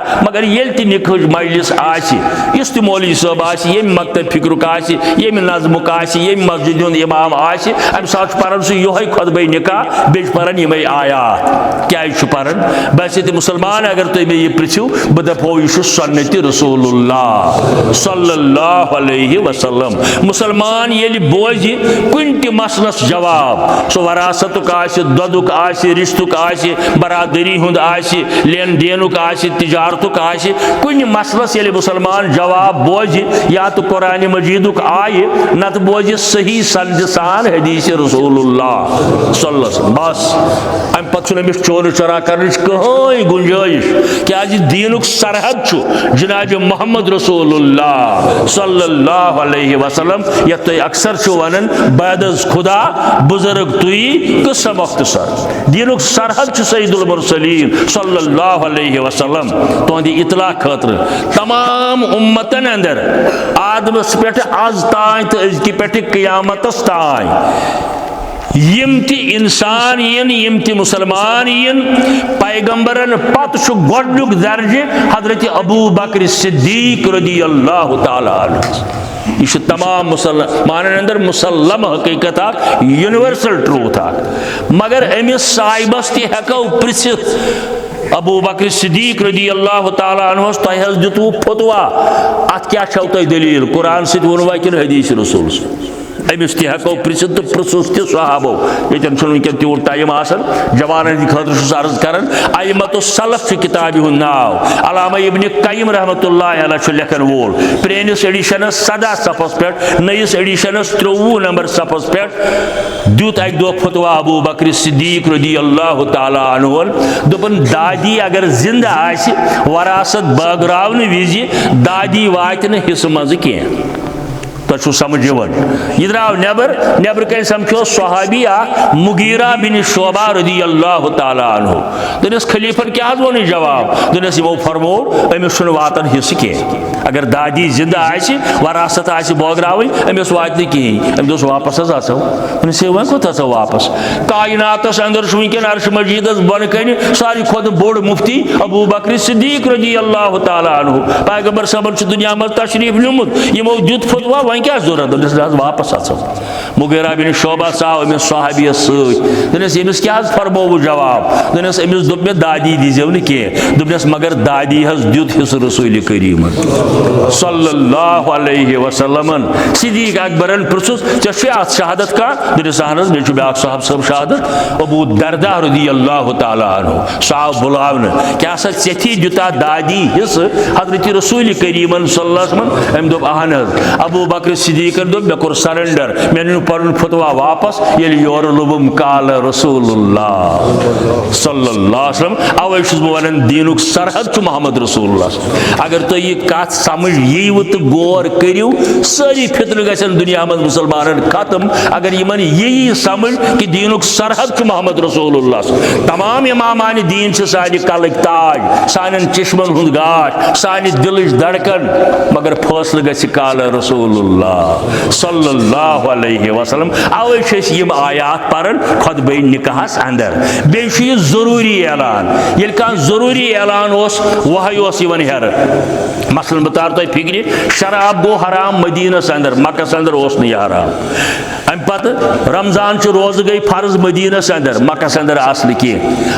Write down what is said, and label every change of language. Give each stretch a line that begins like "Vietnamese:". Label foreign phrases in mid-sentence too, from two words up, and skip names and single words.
Kashmiri: مگر ییٚلہِ تہِ نِکاحٕچ مجلس آسہِ، یُس تہِ مولوی صٲب آسہِ، ییٚمہِ مکتب فکرُک آسہِ، ییٚمہِ نظمُک آسہِ، ییٚمہِ مسجد ہُنٛد امام آسہِ، امہِ ساتہٕ چھُ پران سُہ یِہوے خطبے نکاح بیٚیہِ چھُ پران یِمے آیات. کیٛازِ چھُ پران؟ بس ییٚتہِ مُسلمان اگر تُہۍ مےٚ یہِ پرژھِو بہٕ دپہو یہِ چھُ سنتِ
Arabic: رسول اللہ صلی اللہ علیہ وسلم.
Kashmiri: مسلمان ییٚلہِ بوزِ کُنہِ تہِ مسلس جواب، سُہ وراثتُک آسہِ، دۄدُک آسہِ، رشتُک آسہِ، برادری ہُنٛد آسہِ، لین دینُک آسہِ، تجارتُک آسہِ، کُنہِ مسلس ییٚلہِ مُسلمان جواب بوزِ یا تہٕ قرآنِ مجیٖدُک آیہِ نتہٕ بوزِ صحیح سند سان حدیث
Arabic: رسول اللہ صلی اللہ علیہ وسلم.
Kashmiri: بس امہِ پتہٕ چھُنہٕ أمِس چورٕ چورا کرنٕچ کٕہٕنۍ گُنجٲیش. کیٛازِ دیٖنُک سرحد چھُ جناب
Arabic: محمد رسول اللہ صلی اللہ علیہ وسلم
Kashmiri: یتھ تُہۍ اکثر چھِو ونان
Persian: بعد از خدا بزرگ
Kashmiri: تُہۍ
Persian: قصہ مختصر.
Kashmiri: دیٖنُک سرحد چھُ
Arabic: سید المرسلین صلی اللہ علیہ وسلم.
Kashmiri: تُہنٛدِ اطلاع خٲطرٕ تمام اُمتن اندر آدمس پٮ۪ٹھ آز تانۍ تہٕ أزکہِ پٮ۪ٹھ قیامتس تانۍ یم تی انسان یم تی مسلمان پیغمبرن پت گۄڈنیُک درجہ حضرت ابو بکر صدیق
Arabic: رضی اللہ تعالی عنہ.
Kashmiri: یہ تمام مسلمانن اندر مسلم حقیقت اخ
English: universal truth
Kashmiri: اخ. مگر امس صاحبس تہ ہیکو پرژھِتھ ابو بکر صدیق
Arabic: رضی اللہ تعالی عنہ
Kashmiri: تہ حظ دتو فتوا ات کیا چھو تہ دلیل قرآن سۭتۍ ووٚنوا کِنہٕ حدیث رسول امس تہ ہیکو پرژھِتھ تو پرژھُس تہ صحابو. ییٚتٮ۪ن چھُنہٕ وٕنکٮ۪ن تیوٗت ٹایم آسان جوانن ہٕنٛدِ خٲطرٕ چھُس عرض کران. ائمۃ السلف چھُ کتابہِ ہُنٛد ناو علامہ ابن قیم
Arabic: رحمۃ اللہ علیہ
Kashmiri: چھُ لیکھن وول. پرٲنِس ایڈیشنس 17 صفحس پٮ۪ٹھ نٔیِس ایڈیشنس 23 نمبر صفحس پٮ۪ٹھ دیُت اکہِ دۄہ فتوا ابو بکر صدیق
Arabic: رضی اللہ تعالی عنہن.
Kashmiri: دوٚپُن دادی اگر زندہ آسہِ وراثت بٲگراونہٕ وِزِ دادی واتہِ نہٕ حصہٕ منٛزٕ کینٛہہ. تۄہہِ سمجھ یِوان یہ درٛاو نٮ۪بر کَنۍ سمکھیو صحابی اکھ مغیرہ بن شعبہ
Arabic: رضی اللہ تعالی عنہ.
Kashmiri: دۄپنس خلیفن کیٛاہ حظ ووٚن یہِ جواب؟ دوٚپنس یِمو فرموو أمِس چھُنہٕ واتان حصہٕ کینٛہہ. اگر دادی زندہ آسہِ وراثت آسہِ بٲگراوٕنۍ أمِس واتہِ نہٕ کِہیٖنۍ. أمۍ دوٚپُس واپس حظ اژو. دوٚپنس ہے وۄنۍ کوٚت اژو واپس؟ کائناتس اندر چھُ وٕنکٮ۪ن عرش مجیدس بۄنہٕ کنہِ ساروی کھۄتہٕ بوٚڑ مفتی ابو بکر صدیق
Arabic: رضی اللہ تعالی عنہ.
Kashmiri: پیغمبر صٲبن چھُ دُنیا منٛز تشریف نیوٗمُت. یِمو دیُت فتوا وۄنۍ کیٛاہ ضروٗرت؟ دوٚپنس حظ واپس اژو. مغیرہ بن شعبہ ژاو أمِس صحابیس سۭتۍ. دوٚپنس أمِس کیٛاہ حظ فرمووُ جواب؟ دوٚپنس أمِس دوٚپ مےٚ دادی دیٖزیو نہٕ کینٛہہ. دوٚپنس مگر دادی حظ دیُت حصہٕ رسول کریٖمن
Arabic: صلی اللہ علیہ وسلمن.
Kashmiri: صدیق اکبرن پرژھُس ژےٚ چھُے اتھ شہادت کانٛہہ؟ دوٚپنس اہن حظ مےٚ چھُ بیٛاکھ صاحب صٲب شہادت ابو دردہ
Arabic: رضی اللہ تعالی عنہ.
Kashmiri: سُہ آو بُلاونہٕ. کیٛاہ سا ژےٚ دِیُتا دادی حصہٕ حضرت رسول کریٖمن
Arabic: صلی اللہ علیہ وسلم؟
Kashmiri: أمۍ دوٚپ اہن حظ. ابو بکر صدیقن دوٚپ مےٚ کوٚر سرنڈر. مےٚ نیوٗ پنُن فتوا واپس ییٚلہِ یورٕ لوٚبُم
Arabic: قال رسول اللہ صلی اللہ علیہ وسلم.
Kashmiri: اوے چھُس بہٕ ونان دیٖنُک سرحد چھُ
Arabic: محمد رسول اللہ.
Kashmiri: اگر تُہۍ یہِ کتھ سمجھ ییٖوٕ تہٕ غور کٔرِو سٲری فتنہٕ گژھن دُنیا منٛز مُسلمانن ختم. اگر یِمن یی سمجھ کہ دیٖنُک سرحد چھُ
Arabic: محمد رسول اللہ.
Kashmiri: تمام امامان دیٖن چھِ سانہِ کلٕکۍ تاج سانٮ۪ن چشمن ہُنٛد گاش سانہِ دلٕچ دڑکن. مگر فٲصلہٕ گژھِ
Arabic: قال رسول اللہ صلی اللہ علیہ وسلم.
Kashmiri: اوے چھِ أسۍ یِم آیات پران خۄطبہ نکاحس اندر. بیٚیہِ چھُ یہِ ضروٗری اعلان. ییٚلہِ کانٛہہ ضروٗری اعلان اوس وحی اوس یِوان ہیرٕ. مثلاً بہٕ تارٕ تۄہہِ فکرِ شراب گوٚو حرام مدیٖنس اندر مکس اندر اوس نہٕ یہِ حرام. امہِ پتہٕ رمضان چھُ روزٕ گٔے فرض مدیٖنس اندر مکس اندر آسہٕ نہٕ کینٛہہ.